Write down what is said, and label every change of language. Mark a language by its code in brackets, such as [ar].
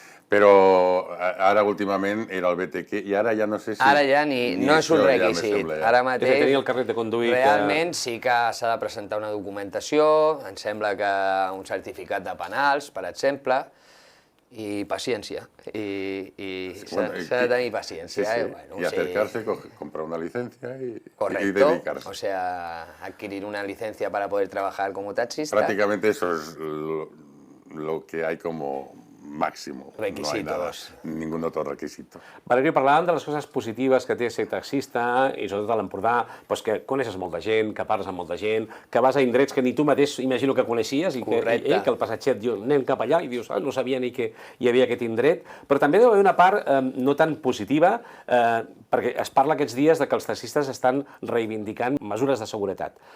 [ca] Però ara últimament era el BTQ i ara ja no sé si... Ara ja no és un requisit. Ara mateix, tenir el carnet de conduir... Realment sí que s'ha de presentar una documentació, em sembla que un certificat de penals, per exemple, i paciència. I s'ha de tenir paciència. [es] Y acercarse, comprar una licencia y Correcto, dedicarse. o sea, adquirir una licencia para poder trabajar como taxista. Prácticamente eso es lo que hay como máximo. Requisitos. No hay nada, ningún otro requisito. [ca] Valerio, parlàvem de les coses positives que té ser taxista, i sobretot a l'Empordà, doncs que coneixes molta gent, que parles amb molta gent, que vas a indrets que ni tu mateix imagino que coneixies, i que el passatget diu, anem cap allà, i dius, no sabia ni que hi havia aquest indret. Però també deu haver una part no tan positiva, perquè es parla aquests dies de que els taxistes estan reivindicant mesures de seguretat.